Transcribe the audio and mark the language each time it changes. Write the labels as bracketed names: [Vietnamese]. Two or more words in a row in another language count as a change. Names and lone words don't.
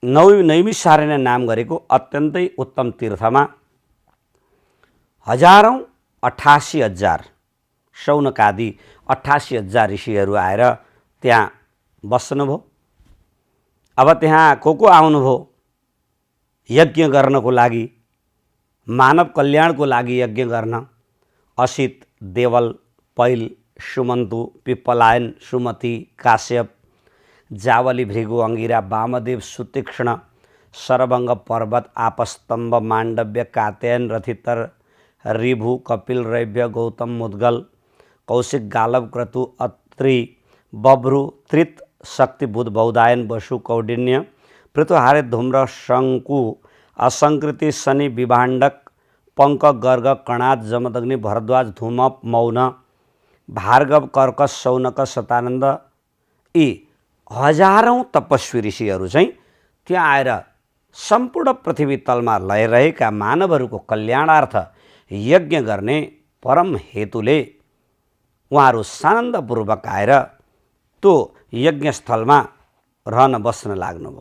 [Nepali] नैमिषारण्य नाम गरेको अत्यन्तै उत्तम तीर्थमा हजारौँ 88,000 शौनकादि 88,000 ऋषिहरू आएर त्यहाँ बस्नुभयो। अब त्यहाँ को आउनुभयो यज्ञ गर्नको लागि, मानव कल्याणको लागि यज्ञ गर्न। असित, देवल, पैल, सुमन्तु, पिप्पलायन, सुमति, काश्यप, जावली, भृगु, अंगिरा, वामदेव, सुतीक्ष्ण, सरभंग, पर्वत, आपस्तंभ, मांडव्य, कात्यायन, रथितर, ऋभु, कपिल, रैव्य, गौतम, मुद्गल, कौशिक, गालव, क्रतु, अत्रि, बभ्रु, त्रित, शक्ति, बुध, बौदायन, वसु, कौंडिन्य, पृथुहारे, धूम्र, शंकु, असंकृति, शनि, विभाण्डक, पंक, गर्ग, कणाद, जमदग्नि, भरद्वाज, धूमप, मौन, भार्गव, कर्कश, शौनक, शतानंद यी हजारौं तपस्वी ऋषिहरू चाहिँ त्यहाँ आएर सम्पूर्ण पृथ्वी तलमा लैरहेका मानवहरूको कल्याणार्थ यज्ञ गर्ने परम हेतुले उहाँहरू सानन्दपूर्वक आएर त्यो यज्ञस्थलमा रहन बस्न लाग्नुभयो।